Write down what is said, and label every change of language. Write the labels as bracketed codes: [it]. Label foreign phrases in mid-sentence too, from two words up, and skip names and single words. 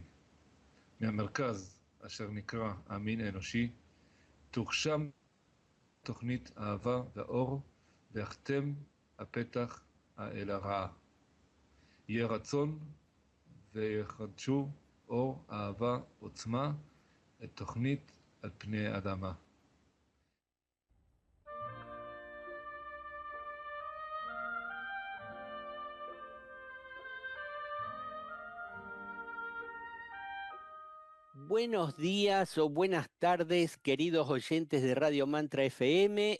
[he] מהמרכז אשר נקרא המין האנושי תוגשם תוכנית האהבה והאור ויחתם הפתח אל הרעה. יהיה רצון ויחדשו אור, אהבה, עוצמה את תוכנית על פני האדמה. [es] Buenos días o buenas tardes, queridos oyentes de Radio Mantra FM.